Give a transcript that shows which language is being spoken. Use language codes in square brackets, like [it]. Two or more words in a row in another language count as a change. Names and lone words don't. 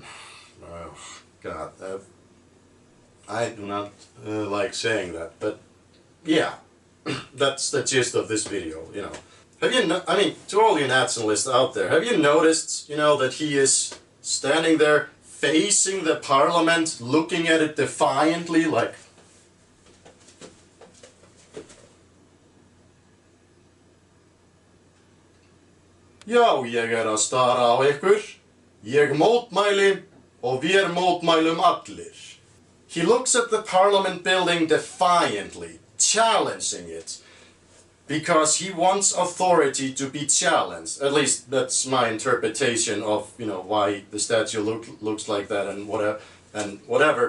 [en] Oh, God, I do not like saying that, but yeah, that's the gist of this video, Have you, to all you nationalists out there, have you noticed, that he is standing there facing the parliament, looking at it defiantly, like... [is] Já, ég að stara á ykkur, ég mótmæli og við mótmælum allir. [en] He looks at the parliament building defiantly, challenging it, because he wants authority to be challenged. At least that's my interpretation of, why the statue looks like that and whatever.